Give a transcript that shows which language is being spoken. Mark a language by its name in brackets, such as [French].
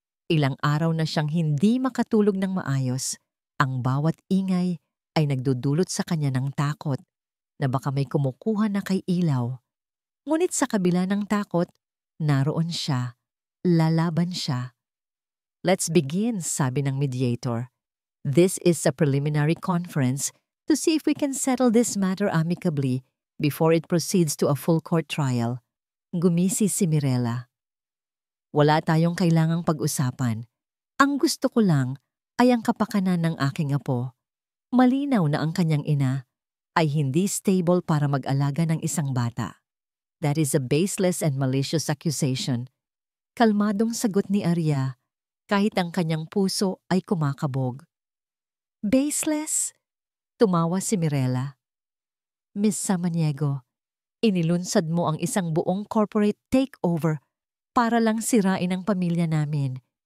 [Filipino] Ilang araw na siyang hindi makatulog ng maayos. Ang bawat ingay ay nagdudulot sa kanya ng takot na baka may kumukuha na kay ilaw. Ngunit sa kabila ng takot, naroon siya, lalaban siya. [English] "Let's begin," [Filipino] sabi ng mediator. [English] "This is a preliminary conference to see if we can settle this matter amicably before it proceeds to a full court trial." [Filipino] Gumisi si Mirela. "Wala tayong kailangang pag-usapan. Ang gusto ko lang ay ang kapakanan ng aking apo. Malinaw na ang kanyang ina ay hindi stable para mag-alaga ng isang bata. [English] That is a baseless and malicious accusation." [Filipino] Kalmadong sagot ni Arya, kahit ang kanyang puso ay kumakabog. [English] "Baseless?" [Filipino] Tumawa si Mirela. "Miss Samaniego, inilunsad mo ang isang buong corporate takeover para lang sirain ang pamilya namin.